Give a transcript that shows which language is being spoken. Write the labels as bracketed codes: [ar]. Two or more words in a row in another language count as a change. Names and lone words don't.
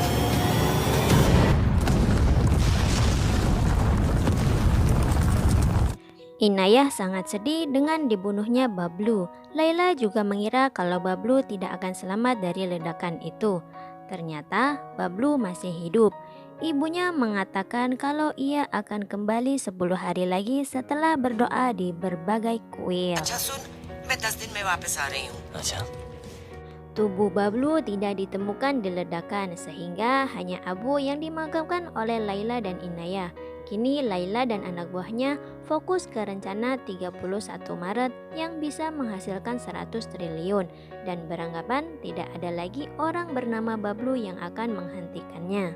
[id] Inayah sangat sedih dengan dibunuhnya Bablu. Laila juga mengira kalau Bablu tidak akan selamat dari ledakan itu. Ternyata Bablu masih hidup. Ibunya mengatakan kalau ia akan kembali 10 hari lagi setelah berdoa di berbagai kuil. [hi] अच्छा सुन मैं 10 दिन में वापस आ रही हूँ अच्छा [id] Tubuh Bablu tidak ditemukan di ledakan sehingga hanya abu yang dimakamkan oleh Laila dan Inayah. Kini Laila dan anak buahnya fokus ke rencana 31 Maret yang bisa menghasilkan 100 triliun dan beranggapan tidak ada lagi orang bernama Bablu yang akan menghentikannya.